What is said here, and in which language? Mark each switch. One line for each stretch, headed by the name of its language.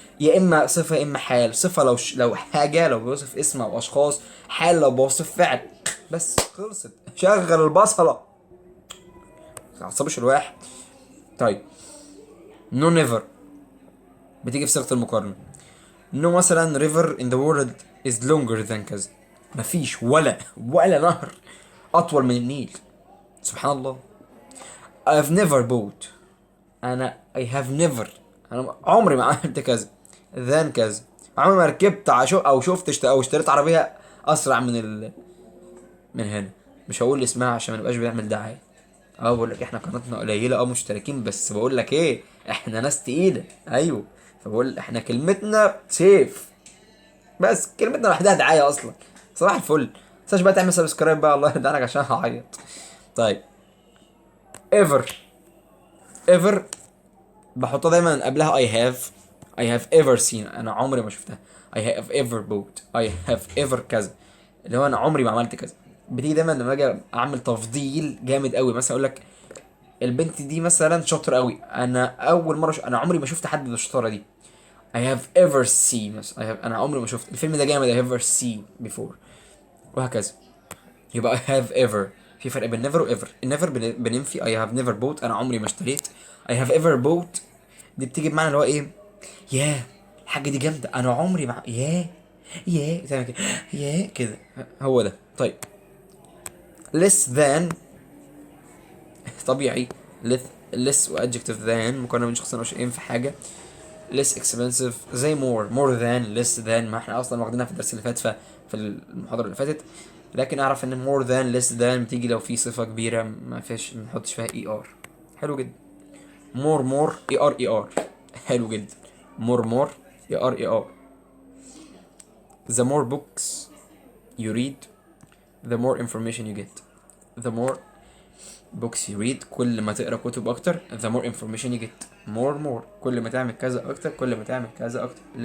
Arabic: يا اما صفه يا اما حال. صفه لو حاجه، لو بيوصف اسم او اشخاص. حال لو بيوصف فعل. بس خلصت. شغل البصله، ما تعصبش الواحد. طيب، نو نيفر بتيجي في صيغه المقارنه. نو مثلا
English: river in the world is longer than كذا.
Arabic: مفيش ولا نهر اطول من النيل. سبحان الله.
English: I've never bought. انا I have never.
Arabic: انا عمري ما عملت كذا. than كذا. عمري ما ركبت او شفت او اشتريت عربيه اسرع من هنا. مش هقول اسمها عشان ما نبقاش بنعمل دعايه. بقول لك احنا قناتنا قليله مشتركين، بس بقول لك ايه، احنا ناس تقيله. ايوه. فبقول احنا كلمتنا سيف، بس كلمتنا لوحدها دعايه اصلا. صباح الفل. متنساش بقى تعمل سبسكرايب بقى، الله يرضى عشان هعيط. طيب. ever.
English: ever
Arabic: بحطها دايما قبلها
English: I have ever seen.
Arabic: انا عمري ما شفتها.
English: I have ever bought. I have ever
Arabic: كذا، اللي هو انا عمري ما عملت كذا. بتيجي دايما لما اجي اعمل تفضيل جامد قوي، مثلا اقول لك البنت دي مثلا شاطره قوي، انا اول مره انا عمري ما شفت حد بالشطاره دي.
English: I have ever seen
Arabic: مثلا انا عمري ما شفت الفيلم ده جامد.
English: I have ever seen before. وهكذا. يبقى I have ever.
Arabic: في فرق بين never و ever. never بننفي.
English: I have never bought
Arabic: انا عمري ما اشتريت.
English: I have ever bought
Arabic: دي بتيجي بمعنى اللي هو ايه، ياه الحاجه دي جامده، انا عمري ما ياه تعمل كده، ياه كده. هو ده. طيب.
English: less than طبيعي.
Arabic: less و adjective than مقارنه بين شخصين او شيئين في حاجه. less expensive زي more than less than، ما احنا اصلا واخدينها في الدرس اللي فات في المحاضره اللي فاتت. لكن اعرف ان more than less than بتيجي لو في صفه كبيره ما فيش ما نحطش فيها er. حلو جدا. more er. حلو جدا.
English: more er. the more books you read the more information you get. the more books you read
Arabic: كل ما تقرا كتب اكتر
English: the more information you get.
Arabic: more كل ما تعمل كذا اكتر كل ما تعمل كذا اكتر.